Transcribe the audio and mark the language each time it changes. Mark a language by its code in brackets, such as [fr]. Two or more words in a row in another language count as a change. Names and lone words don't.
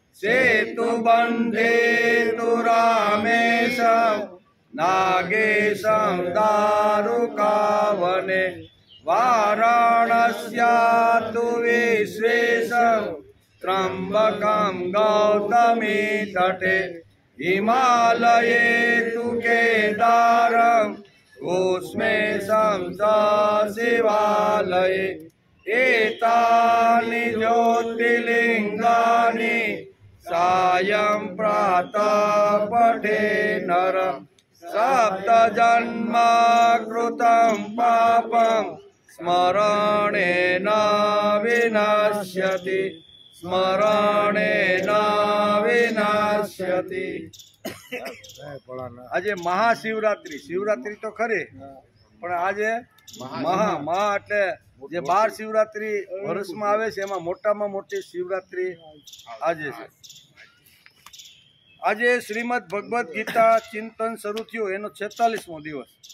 [sa] सेतुबंधेतु रामेशम नागेशम दारुकावने वाराणस्यातु विश्वेशम त्रंबकम गौतमी तटे हिमालये तु केदारं कूष्मे समसा शिवालये एतानि ज्योतिर्लिङ्गानि सायं प्रातः पठे नर सप्तजन्म कृतं पापं स्मरणेन विनश्यति स्मरणेन विनश्यति। [gu] આજે મહાશિવરાત્રી, શિવરાત્રી તો ખરી પણ આજે મહા એટલે જે 12 શિવરાત્રી વર્ષમાં આવે છે એમાં મોટામાં મોટી શિવરાત્રી આજે છે। આજે શ્રીમદ ભગવદ્ ગીતા ચિંતન શરૂ થયું એનો 46મો દિવસ।